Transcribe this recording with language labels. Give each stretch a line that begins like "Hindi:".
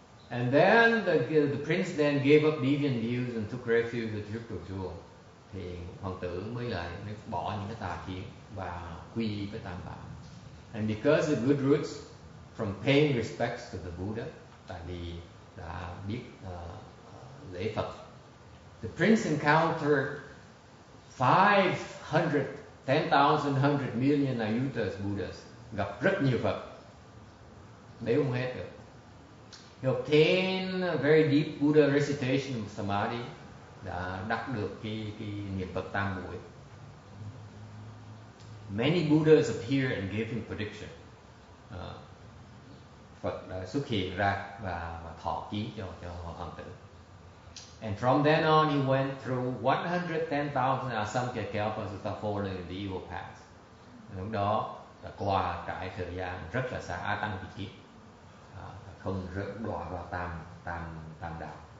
English: And then the prince then gave up deviant views and took refuge at Triple Jewel.
Vietnamese: Thì hoàng tử mới bỏ những cái tà kiến và quy y với Tam Bảo.
English: And because of good roots from paying respects to the Buddha,
Vietnamese: tại vì đã biết lễ Phật,
English: the prince encountered 10,100,000,000 Ayutas Buddhas,
Vietnamese: gặp rất nhiều Phật, đếm không hết được.
English: He obtained a very deep Buddha recitation of Samadhi,
Vietnamese: đã đắc được cái niệm Phật tam muội.
English: Many Buddhas appear and give him prediction.
Vietnamese: Phật đã xuất hiện ra và thọ ký cho hoàng tử.
English: And from then on, he went through 110,000 Asamkhya Kalpas without falling in the evil path.
Vietnamese: Lúc đó là qua trải thời gian rất là xa, A Tăng Kỳ Kiếp, không đọa vào tam đạo.